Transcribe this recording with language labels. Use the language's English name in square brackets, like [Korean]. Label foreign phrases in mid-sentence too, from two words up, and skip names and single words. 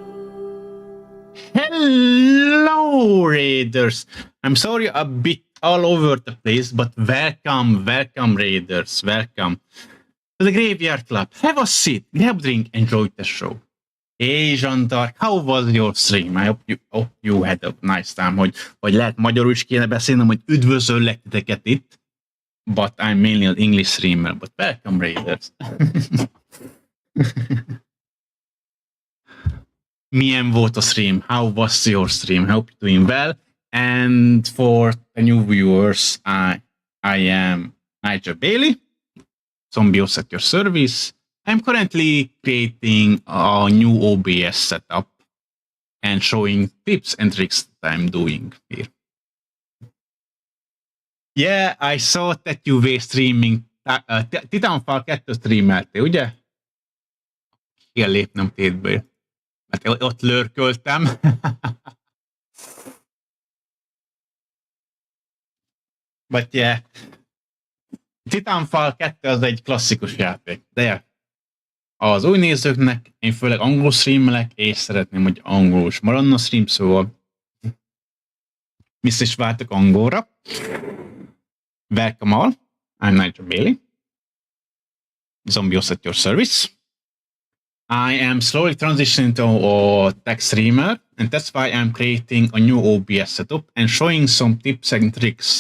[English] Hello, Raiders. I'm sorry, a bit all over the place, but welcome, Raiders. Welcome to the Graveyard Club. Have a seat, grab a drink, enjoy the show. Hey, Jean-Dark, how was your stream? I hope you had a nice time, [Hungarian] hogy lehet magyarul is kéne beszélnem, hogy üdvözöllek titeket itt. [English] But I'm mainly an English streamer, but welcome, Raiders. [Hungarian] Milyen volt a stream? [English] How was your stream? I hope you're doing well. And for the new viewers, I am NaGeL Bailey, Zombies at your service. I'm currently creating a new OBS setup and showing tips and tricks that I'm doing here. Yeah, I saw that you were streaming. [Hungarian] Titanfall 2 streameltél, ugye? Kell lépnem tétből. Mert ott lörköltem. [English] But yeah, [Hungarian] Titanfall 2 az egy klasszikus játék. De az új nézőknek, én főleg angol streamelek, és szeretném, hogy angolul is maradna a stream, szóval vissza is váltok angolra. [English] Welcome all, I'm NaGeL Bailey, Zombies at your service. I am slowly transitioning to a tech streamer, and that's why I'm creating a new OBS setup and showing some tips and tricks.